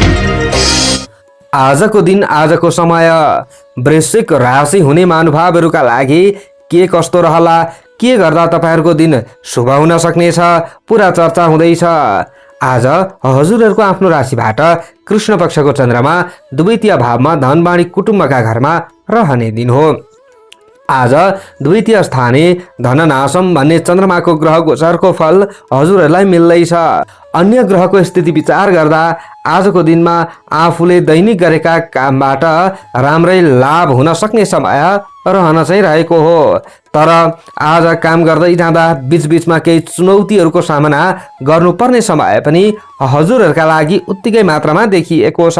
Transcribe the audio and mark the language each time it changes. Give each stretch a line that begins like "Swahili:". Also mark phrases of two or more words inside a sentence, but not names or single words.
Nepali: आजको दिन आजको समय वृश्चिक राशि हुने महानुभावहरूका लागि के कस्तो रहला, के गर्दा तपाईहरूको दिन शुभ हुन सक्नेछ, पुरा चर्चा हुँदैछ। आज हजुरहरूको आफ्नो राशिबाट कृष्ण पक्षको चन्द्रमा द्वितीय भावमा धनवाणी कुटुम्बका घरमा रहने दिन हो। आज
Sanskrit: द्वितीय स्थाने धननाशम
Nepali: भन्ने चन्द्रमाको ग्रह गोचरको फल हजुरहरूलाई मिल्दैछ। अन्य ग्रहको स्थिति विचार गर्दा आजको दिनमा आफूले दैनिक गरेका कामबाट राम्रै लाभ हुन सक्ने समय रहन चाहिँ रहेको हो। तर आज काम गर्दै जाँदा बीचबीचमा केही चुनौतीहरूको सामना गर्नुपर्ने समय पनि हजुरहरूका लागि उत्तिकै मात्रामा देखिएको छ।